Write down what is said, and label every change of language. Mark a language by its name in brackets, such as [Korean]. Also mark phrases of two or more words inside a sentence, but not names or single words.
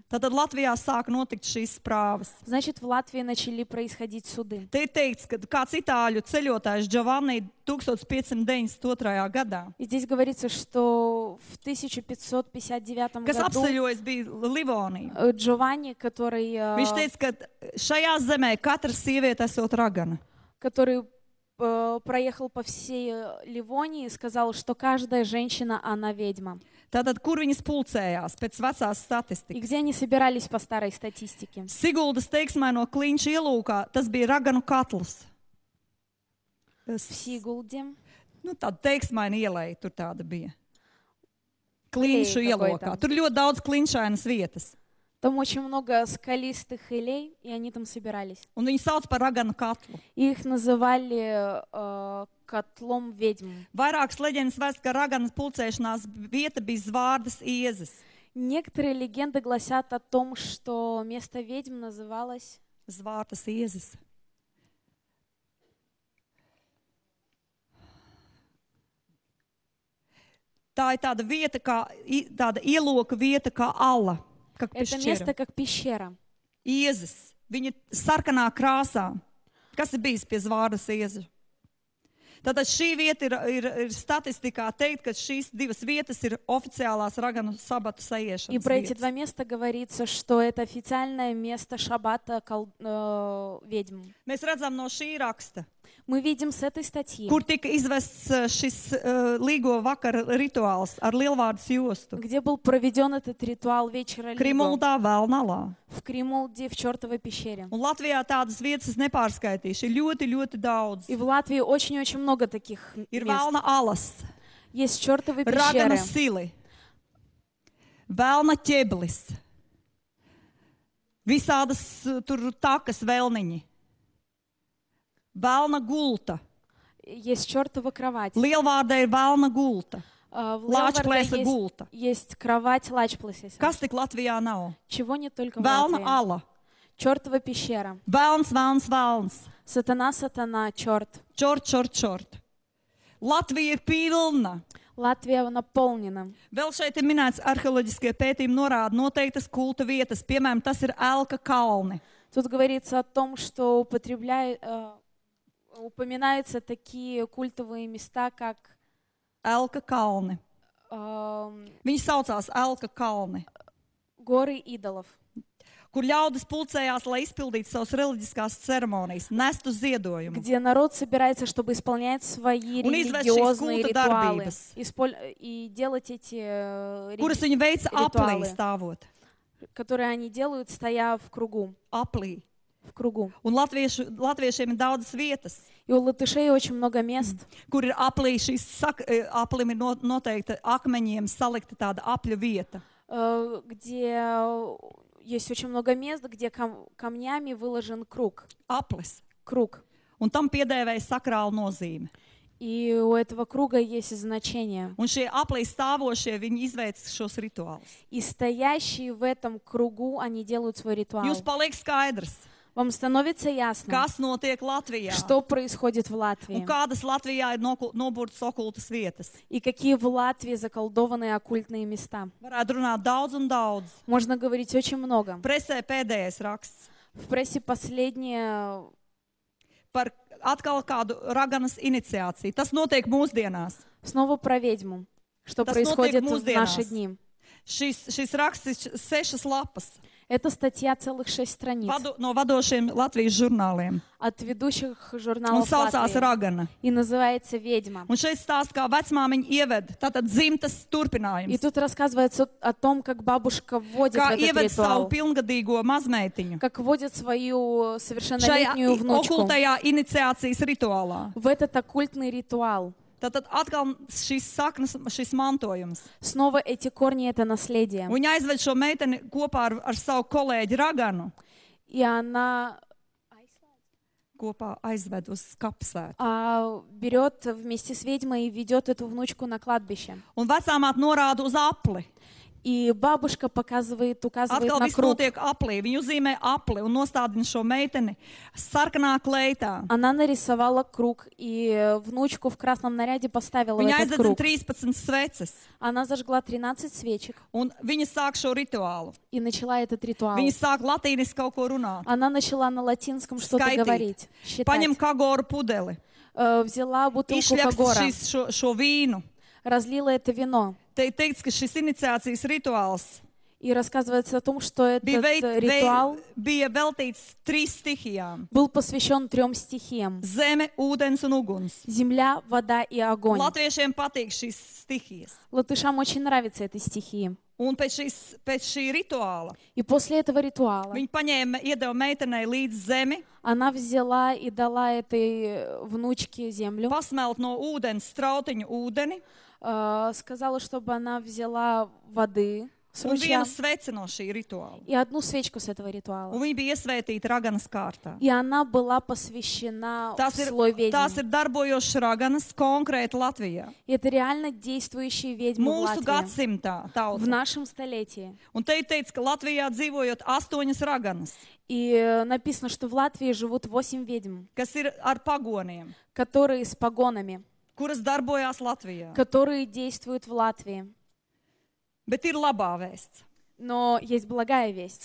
[Latvian] Tātad Latvijā sāk notikt šīs sprāvas. [Russian] Значит, в Латвии начали происходить суды. [Latvian] Te ir teikts, ka kāds itāļu ceļotājs Giovanni 1592. gadā, [Russian] И здесь говорится, что в 1559 [Latvian] kas [Russian] году [Latvian] apceļojis bija Livoniju, [Russian] Джованни, который, [Latvian] viņš teica, ka šajā zemē katra sieviete esot ragana. [Russian] который проехал по всей Ливонии, сказал, что каждая женщина, она ведьма. [Latvian] Tātad, kur viņas pulcējās pēc vecās [Russian] И [Latvian] statistikas? [Russian] где они собирались по старой статистике? [Latvian] Siguldas teiksmaino kliņša ielūkā, tas bija raganu katls. [Russian] В Сигулде. [Latvian] Nu, tāda teiksmaina ielēja tur tāda bija. Kliņšu Klīņš ielokā. [Russian] какой-то. [Latvian] Tur ļoti daudz kliņšainas vietas. [Russian] Там очень много скалистых илей, и они там собирались. [Latvian] Un viņi sauc par raganu katlu. [Russian] И их называли котлом ведьм. [Latvian] Vairākas leģendas vēst, ka raganas pulcēšanās vieta bija Zvārdas iezes. [Russian] Некоторые легенды гласят о том, что место ведьм называлось [Latvian] Zvārdas iezes. Tā ir tāda vieta, tāda ieloka vieta kā ala. Kā [Russian] это место как пещера. [Latvian] Iezes. Viņa sarkanā krāsā. Kas ir bijis pie Zvārdas iezes? Tātad šī vieta ir statistikā teikt, ka šīs divas vietas ir oficiālās raganu sabatu [Russian] И [Latvian] saiešanas [Russian] про эти [Latvian] vietas. [Russian] два места говорится, что это официальное место шаббата ведьм. [Latvian] Mēs redzam no šī raksta, [Russian] Мы видим с этой статьи, [Latvian] kur tika izvests šis līgo vakara rituāls ar lielvārdas jostu. [Russian] где был проведен этот ритуал вечера Лиго [Latvian] Krimuldā, Vēlnalā. [Russian] в Кримулде, в чертовой пещере. [Latvian] Un Latvijā tādas vietas es nepārskaitīšu. Ir ļoti, ļoti daudz. [Russian] И в Латвии очень-очень много таких [Latvian] Ir [Russian] мест. [Latvian] Vēlna alas, [Russian] Есть чертовые [Latvian] Raganu [Russian] пещеры, [Latvian] sili, Vēlna ķeblis, visādas tur takas vēlniņi, Vēlna gulta. [Russian] есть чертова кровать. [Latvian] Lielvārdē ir Vēlna gulta, [Russian] В [Latvian] Lāčplēsa [Russian] Леварде [Latvian] gulta. [Russian] есть кровать Лачплесиса. [Latvian] Kas tik Latvijā nav? [Russian] Чего нет только в [Latvian] Vēlna [Russian] Латвии. [Latvian] ala, [Russian] Чертова пещера. [Latvian] Vēlns, vēlns, vēlns, [Russian] Сатана, сатана, черт. чёрт, чёрт, чёрт. [Latvian] Latvija ir pilna. [Russian] Латвия наполнена. [Latvian] Vēl šeit ir minēts arheoloģiskie pētījumi norāda noteiktas kulta vietas, piemēram, tas ir Elka kalni. [Russian] Тут говорится о том, что упоминаются такие культовые места, как [Latvian] Elka kalni. эм, Viņi saucās Elka kalni, [Russian] горы идолов, [Latvian] kur ļaudis pulcējās, lai izpildītu savas reliģiskās ceremonijas, nestu ziedojumu. [Russian] где народ собирается, чтобы исполнять свои [Latvian] Un izvest šīs [Russian] религиозные [Latvian] kulta [Russian] ритуалы [Latvian] darbības, [Russian] и делать эти [Latvian] kuras viņi veica aplī [Russian] rituāli. [Latvian] stāvot. [Russian] которые они делают, стоя в кругу. [Latvian] Aplī. [Russian] В кругу. [Latvian] Un latviešiem ir daudzas vietas, [Russian] И у латышей очень много мест, [Latvian] kur ir aplī. Aplim ir noteikti akmeņiem salikta tāda apļu vieta. [Russian] где есть очень много мест, где камнями выложен круг. [Latvian] Aplis. [Russian] Круг. [Latvian] Un tam piedēvēja sakrālu nozīme. [Russian] И у этого круга есть значение. [Latvian] Un šie aplī stāvošie, viņi izveic šos rituālus. [Russian] И стоящие в этом кругу, они делают свой ритуал. [Latvian] Jums paliek skaidrs, [Russian] Вам становится ясно, [Latvian] kas notiek Latvijā [Russian] что происходит в [Latvian] un [Russian] Латвии. [Latvian] kādas Latvijā ir nobūrtas okultas vietas. [Russian] И какие в Латвии заколдованные оккультные места. [Latvian] Varētu runāt daudz un daudz. [Russian] Можно говорить очень много. [Latvian] Presē pēdējais raksts [Russian] В прессе последнее [Latvian] par atkal kādu raganas iniciāciju. Tas notiek mūsdienās. [Russian] снова про ведьму. Что [Latvian] Tas [Russian] происходит [Latvian] notiek [Russian] в наши [Latvian] mūsdienās. [Russian] дни. [Latvian] Šis raksts ir 6 lapas [Russian] Это статья целых 6 страниц [Latvian] no vadošiem Latvijas žurnāliem. [Russian] от ведущих [Latvian] Un [Russian] журналов [Latvian] saucās [Russian] Латвии. [Latvian] Ragana. [Russian] И называется «Ведьма». [Latvian] Un šeit stāsta, kā vecmāmiņa ieved, tātad dzimtas [Russian] И [Latvian] turpinājums. [Russian] тут рассказывается о том, как бабушка вводит в [Latvian] Kā [Russian] этот [Latvian] ieved savu [Russian] ритуал, [Latvian] pilngadīgo mazmeitiņu [Russian] как вводит свою [Latvian] šajā [Russian] совершеннолетнюю внучку [Latvian] okultajā iniciācijas rituālā. [Russian] в этот оккультный ритуал. [Latvian] Tātad atkal šīs saknes, šis mantojums. [Russian] Снова эти корни — это наследие. [Latvian] Viņa aizved šo meiteni kopā ar savu kolēģi Raganu. [Russian] И она [Latvian] Kopā aizved uz kapsētu. [Russian] берет вместе с ведьмой и ведет эту внучку на кладбище. [Latvian] Un vecāmāt norāda uz apli. [Russian] И бабушка указывает [Latvian] Atkal [Russian] на [Latvian] viss [Russian] круг. [Latvian] notiek aplī. Viņa uzzīmē apli un nostādina šo meiteni sarkanā kleitā. [Russian] Она нарисовала круг, и внучку в красном наряде поставила в [Latvian] Viņa [Russian] этот [Latvian] aizdedzina [Russian] круг. [Latvian] 13 sveces. [Russian] Она зажгла 13 свечек [Latvian] Un viņa sāk šo rituālu. [Russian] и начала этот ритуал. [Latvian] Viņa sāk latīniski kaut ko runāt. [Russian] Она начала на латинском что-то [Latvian] Skaitīt. [Russian] говорить, считать. [Latvian] Paņem kagoru pudeli. [Russian] Взяла бутылку [Latvian] Izšļakst [Russian] Кагора, [Latvian] šo vīnu. [Russian] разлила это вино. [Latvian] Te teikts, ka šis iniciācijas rituāls [Russian] И рассказывается о том, что [Latvian] bija, [Russian] этот ритуал [Latvian] bija veltīts 3 stihijām. [Russian] был посвящен 3 стихиям. [Latvian] Zeme, ūdens un uguns. [Russian] Земля, вода и огонь. [Latvian] Latviešiem patīk šīs stihijas. [Russian] Латышам очень нравятся эти стихии. [Latvian] Un pēc šī rituāla [Russian] И после этого ритуала [Latvian] viņi paņēma, iedeva meitenei līdz zemi, [Russian] она взяла и дала этой внучке землю. [Latvian] pasmelt no ūdens strautiņu ūdeni [Russian] Сказала, чтобы она взяла воды с [Latvian] un [Russian] ручья [Latvian] vienu sveci no šī rituāla. [Russian] и одну свечку с этого [Latvian] Un [Russian] ритуала. [Latvian] viņa bija iesvētīta raganas kārtā. [Russian] И она была посвящена [Latvian] Tās [Russian] в слой ведьм. [Latvian] ir darbojošas raganas konkrēti Latvijā. [Russian] И это реально действующие ведьмы в [Latvian] Mūsu [Russian] Латвии, [Latvian] gadsimtā [Russian] в [Latvian] tauta. [Russian] нашем столетии. [Latvian] Un te ir teikts, ka Latvijā dzīvojot 8 raganas, [Russian] И написано, что в Латвии живут 8 ведьм, [Latvian] kas ir ar pagoniem, [Russian] которые с погонами, [Latvian] kuras darbojās Latvijā. [Russian] которые действуют в Латвии. [Latvian] Bet ir labā vēsts. [Russian] Но есть благая весть.